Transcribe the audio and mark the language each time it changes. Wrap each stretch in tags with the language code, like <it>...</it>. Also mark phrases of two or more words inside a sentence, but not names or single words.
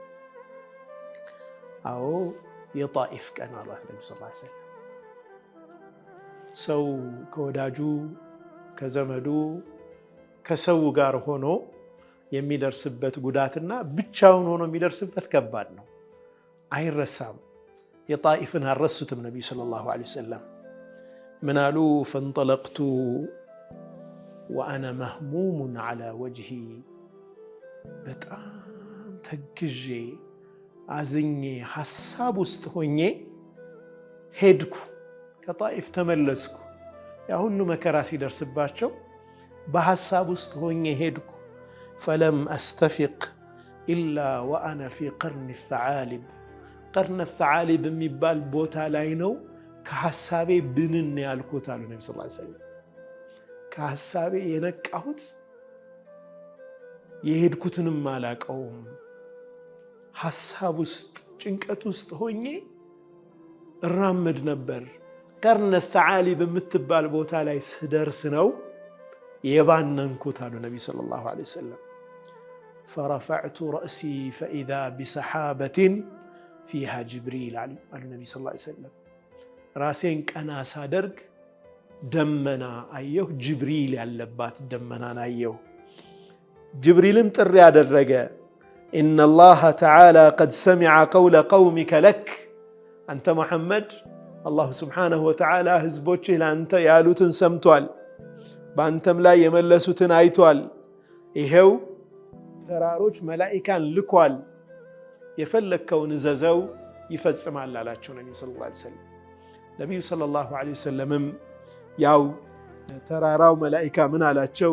<am>አዎ የጣኢፍ ቀን አሏት ነብዩ</am> <ar>صلى الله عليه وسلم</ar> <am>ሰው ከወዳጁ ከዘመዱ ከሰው ጋር ሆኖ የሚደርስበት ጉዳትና ብቻውን ሆኖ የሚደርስበት ከባድ ነው አይረሳም የጣኢፍን አረሱትም ነብዩ</am> <ar>صلى الله عليه وسلم</ar> <am>ምናሉ فانطلقت</am> <ar>وانا مهموم على وجهي</ar> <am>በጣም ተግዤ አዝኜ ሐሳብ ውስጥ ሆኜ ሄድኩ ከጣኢፍ ተመለስኩ ያ ሁሉ መከራ ሲደርስባቸው በሐሳብ ውስጥ ሆኜ ሄድኩ</am> <ar>فلم استفق الا وانا في قرن الثعالب</ar> <am>قرن الثعالب የሚባል ቦታ ላይ ነው ከሐሳቤ ብንን ያልኩት አሉ ነብዩ</am> <ar>صلى الله عليه وسلم</ar> <am>ከሐሳቤ የነቃሁት የሄድኩትንም አላቀውም ሐሳብ ውስጥ ጭንቀት ውስጥ ሆኜ እራመድ ነበር قرن الثعالب የምትባል ቦታ ላይ ስደርስ ነው የባነንኩት አሉ ነብዩ</am> <ar>صلى الله عليه</ar> <am>ወሰለም</am> <ar>فرفعت رأسي فإذا بسحابة فيها جبريل</ar> <am>አሉ ነብዩ</am> <ar>صلى الله عليه وسلم</ar> <am>ራሴን ቀና ሳደርግ ደመና አየሁ ጅብሪል ያለባት ደመናን አየሁ ጅብሪልም ጥሪ ያደረገ</am> <ar>إن الله تعالى قد سمع قول قومك لك أنت محمد الله سبحانه وتعالى</ar> <am>ህዝቦችህ ላንተ ያሉትን ሰምቷል በአንተም ላይ የመለሱትን አይቷል ይሄው ተራሮች መላእክታን ልኳል የፈለከውን ዘዘው ይፈጽማል አላቸው ነብዩ</am> <ar>صلى الله عليه وسلم</ar> <am>ነቢዩ</am> <ar>صلى الله عليه وسلم</ar> <am>ያው ተራራው መላኢካ ምን አላቸው?</am>